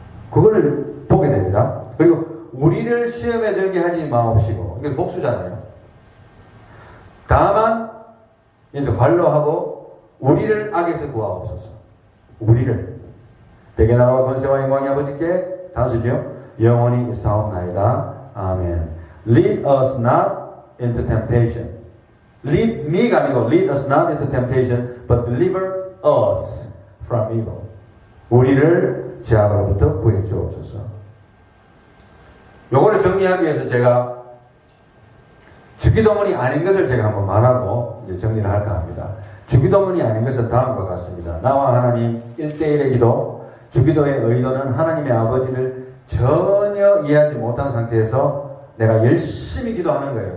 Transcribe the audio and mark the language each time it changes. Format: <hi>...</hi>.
<ko>그걸 보게 됩니다. 그리고 우리를 시험에 들게 하지 마옵시고, 이게 복수잖아요. 다만 이제 관로하고 우리를 악에서 구하옵소서. 우리를 대개 나라와 권세와 영광이 아버지께 단수지요 영원히 있사옵나이다. 아멘.</ko> <en>Lead us not into temptation. Lead me</en> <ko>가 아니고</ko> <en>lead us not into temptation, but deliver us from evil.</en> <ko>우리를 죄악으로부터 구해 주옵소서. 요거를 정리하기 위해서 제가 주기도문이 아닌 것을 제가 한번 말하고 이제 정리를 할까 합니다. 주기도문이 아닌 것은 다음과 같습니다. 나와 하나님 1대1의 기도, 주기도의 의도는 하나님의 아버지를 전혀 이해하지 못한 상태에서 내가 열심히 기도하는 거예요.</ko>